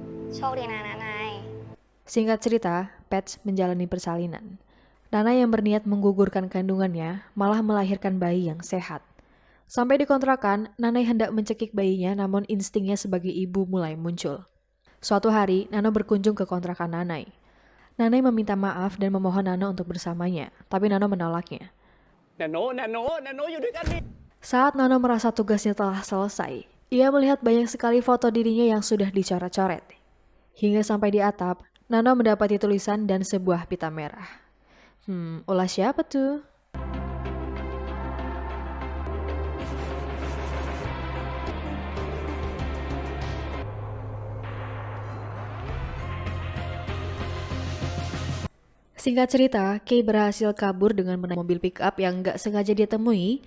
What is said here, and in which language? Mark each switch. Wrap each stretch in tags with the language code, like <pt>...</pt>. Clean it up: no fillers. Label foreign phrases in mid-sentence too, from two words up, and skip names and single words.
<th>โชคดีนะนะนาย</th> <id>Singkat cerita, Patch menjalani persalinan. Nana yang berniat menggugurkan kandungannya malah melahirkan bayi yang sehat. Sampai di kontrakan, Nanai hendak mencekik bayinya namun instingnya sebagai ibu mulai muncul. Suatu hari, Nano berkunjung ke kontrakan Nanai. Nanai meminta maaf dan memohon Nano untuk bersamanya, tapi Nano menolaknya.</id> <th>นาโนอยู่ด้วยกันดิ</th> <id>Saat Nano merasa tugasnya telah selesai, ia melihat banyak sekali foto dirinya yang sudah dicoret-coret. Hingga sampai di atap, Nano mendapati tulisan dan sebuah pita merah. Ulah siapa tuh? Singkat cerita, Kay berhasil kabur dengan menaiki mobil pick-up yang gak sengaja dia temui.</id>